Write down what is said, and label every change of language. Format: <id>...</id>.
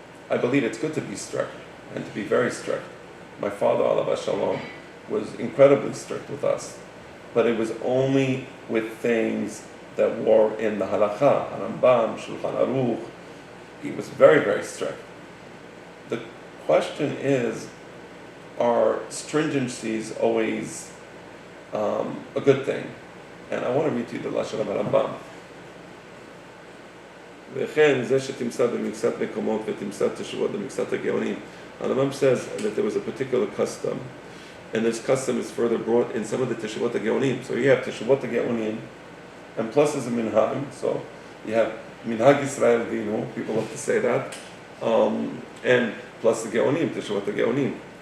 <en>I believe it's good to be strict and to be very strict. My father, alav shalom, was incredibly strict with us, but it was only with things that were in the halakha, Rambam, Shulchan Aruch. He was very, very strict. The question is, are stringencies always a good thing? And I want to read to you the Lashon of Rambam.</en> <he>וכן זה שתמצא במקצת מקומות ותמצא תשובות במקצת הגאונים.</he> <en>Rambam says that there was a particular custom, and this custom is further brought in some of the teshuvot hageonim. So you have teshuvot hageonim, and plus is a minhag. So you have minhag Yisrael Dinu, people love to say that, and plus the geonim, teshuvot hageonim.</en>